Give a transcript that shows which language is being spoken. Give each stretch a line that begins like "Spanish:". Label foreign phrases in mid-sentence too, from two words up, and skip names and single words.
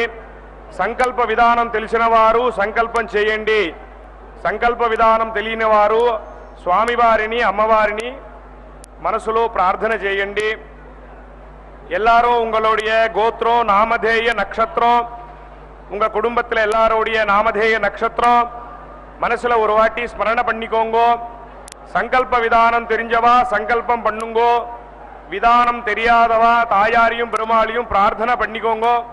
Telugu: సంకల్ప విధానం తెలిసిన వారు సంకల్పం చేయండి. సంకల్ప విధానం తెలియని వారు స్వామివారిని అమ్మవారిని మనసులో ప్రార్థన చేయండి.
Tamil: எல்லாரும் உங்களுடைய கோத்திரம் நாமதேய நட்சத்திரம், உங்க குடும்பத்தில் எல்லாரோடைய நாமதேய நட்சத்திரம் மனசுல ஒரு வாட்டி ஸ்மரண பண்ணிக்கோங்கோ. சங்கல்ப விதானம் தெரிஞ்சவா சங்கல்பம் பண்ணுங்கோ. விதானம் தெரியாதவா தாயாரையும் பெருமாளையும் பிரார்த்தனை பண்ணிக்கோங்கோ.